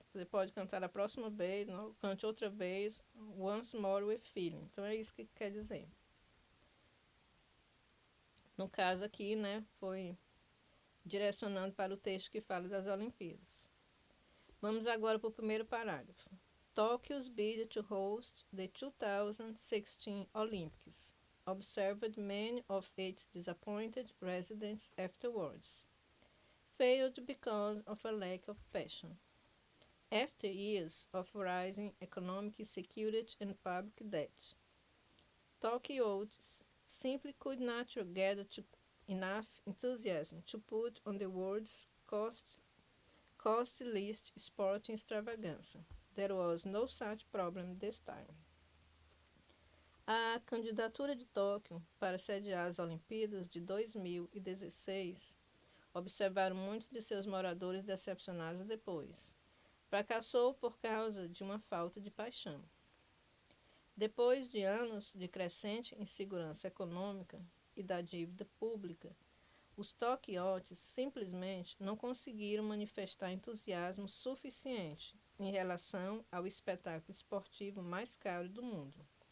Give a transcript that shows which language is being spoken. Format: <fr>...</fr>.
<pt>Você pode cantar a próxima vez, não, cante outra vez,</pt> <en>once more with feeling.</en> <pt>Então é isso que quer dizer. No caso aqui, né, foi direcionando para o texto que fala das Olimpíadas. Vamos agora para o primeiro parágrafo.</pt> <en>Tokyo's bid to host the 2016 Olympics observed many of its disappointed residents afterwards. Failed because of a lack of passion. After years of rising economic insecurity and public debt, Tokyo's simply could not gather enough enthusiasm to put on the world's costliest sporting extravaganza. There was no such problem this time.</en> <pt>A candidatura de Tóquio para sediar as Olimpíadas de 2016 observaram muitos de seus moradores decepcionados depois. Fracassou por causa de uma falta de paixão. Depois de anos de crescente insegurança econômica e da dívida pública, os toquiotes simplesmente não conseguiram manifestar entusiasmo suficiente em relação ao espetáculo esportivo mais caro do mundo.</pt>